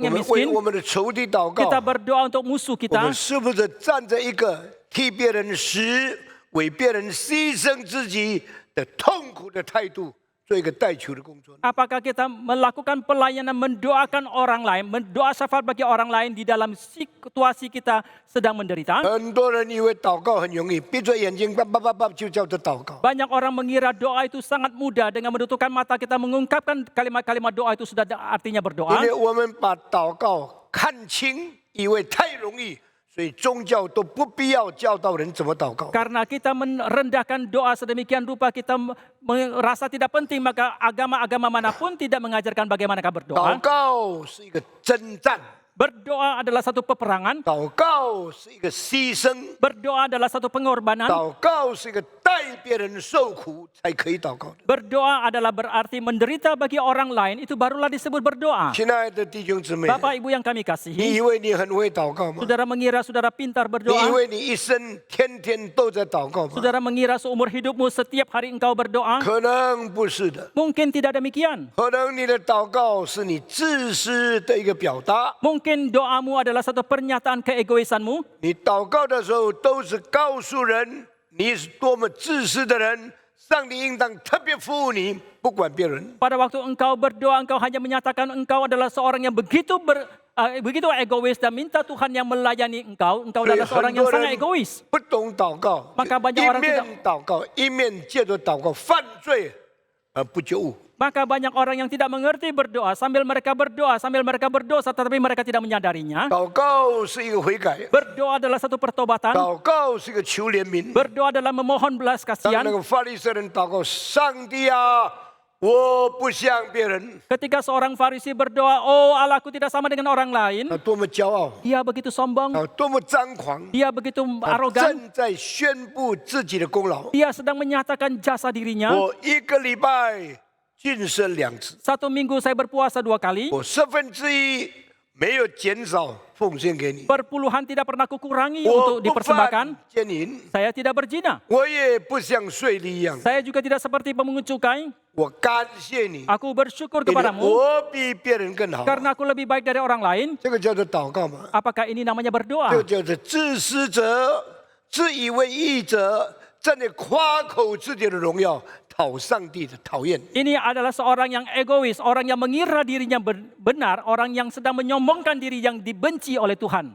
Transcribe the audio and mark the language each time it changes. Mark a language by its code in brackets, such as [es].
[zh] 我 [id] yang [zh] 们为 [id] miskin? [zh] 我们的仇敌祷 [id] Kita [zh] 告。 [id] berdoa untuk musuh [zh] 我 [id] kita. [zh] 们是不是站在一个替别人死、为别人牺牲自己的的痛苦的态度做一个代求的工作呢？ [id] Apakah kita melakukan pelayanan mendoakan orang lain, mendoa syafaat bagi orang lain di dalam situasi kita sedang menderita? [zh] 很多人以为祷告很容易，闭着眼睛叭叭叭叭就叫做祷告。 [id] Banyak orang mengira doa itu sangat mudah, dengan menutupkan mata kita mengungkapkan kalimat-kalimat doa itu sudah artinya [zh] 因 [id] berdoa. [zh] 为我们把祷告看清，以为太容易，所以宗教都不必要教导人怎么祷告。 [id] Karena kita merendahkan doa sedemikian rupa, kita merasa tidak penting, maka agama-agama manapun tidak mengajarkan bagaimanakah [zh] 祷 [id] berdoa. [zh] 告是一个征战， [id] Berdoa adalah satu peperangan, [zh] 祷告是一个牺牲， [id] berdoa adalah satu pengorbanan, [zh] 祷告是一个带别人受苦才可以祷告的。 [id] berdoa adalah berarti menderita bagi orang lain, itu barulah disebut berdoa. [zh] 亲爱的弟兄姊妹， [id] Bapak Ibu yang kami [zh] 你 [id] kasihi, [zh] 以为你很会祷告吗？ [id] saudara mengira saudara pintar [zh] 你以 [id] berdoa? [zh] 为你一生天天都在祷告吗？ [id] Saudara mengira seumur hidupmu setiap hari engkau berdoa? [zh] 可能不是的， [id] Mungkin tidak demikian. [zh] 可能你的祷告是你自私的一个表达。 [id] Mungkin doamu adalah satu pernyataan keegoisanmu. [zh] 你祷告的时候都是告诉人你是多么自私的人，上帝应当特别服务你，不管别人。 [id] Pada waktu engkau berdoa, engkau hanya menyatakan engkau adalah seorang yang begitu egois dan minta Tuhan yang melayani engkau. Engkau [zh] 所以 [id] adalah [zh] 很 [id] seorang yang [zh] 多 [id] sangat [zh] 人 [id] egois. [zh] 不懂祷告， [id] Maka banyak [zh] 一 [id] orang [zh] 面 [id] tidak- [zh] 祷告，一面借着祷告犯罪而不觉悟。 [id] Maka banyak orang yang tidak mengerti berdoa, sambil mereka berdoa, sambil mereka berdosa, tetapi mereka tidak menyadarinya. [zh] 祷告是一个悔改， [id] Berdoa adalah satu pertobatan. [zh] 祷告是一个求怜悯。 [id] Berdoa adalah memohon belas [zh] 当 [id] kasihan. [zh] 那个法利赛人祷告，上帝啊，我不像别人， [id] Ketika seorang Farisi berdoa, oh Allah, aku tidak sama dengan orang lain. [zh] 他多么骄傲， [id] Dia begitu sombong, [zh] 多么张狂， [id] dia begitu [zh] 他 [id] arogan. [zh] 正在宣布自己的功劳。 [id] Dia sedang menyatakan jasa dirinya. [zh] 我一个礼拜禁食2次， [id] Satu minggu saya berpuasa 2 kali. [zh] 我1/10没有减少奉献给你， [id] Perpuluhan tidak pernah kukurangi [zh] 我 [id] untuk [zh] 不 [id] dipersembahkan. [zh] 犯奸淫， [id] Saya tidak berzina. [zh] 我也不像税吏一样， [id] Saya juga tidak seperti pemungut cukai. [zh] 我感谢你， [id] Aku bersyukur [zh] 因为 [id] kepadamu [zh] 我比别人更好。 [id] karena aku lebih baik dari orang lain. [zh] 这个叫做祷告嘛， [id] Apakah ini namanya [zh] 这个 [id] berdoa? [zh] 叫做自私者、自以为义者，在那夸口自己的荣耀，讨上帝的讨厌。 [id] Ini adalah seorang yang egois, orang yang mengira dirinya benar, orang yang sedang menyombongkan diri yang dibenci oleh Tuhan.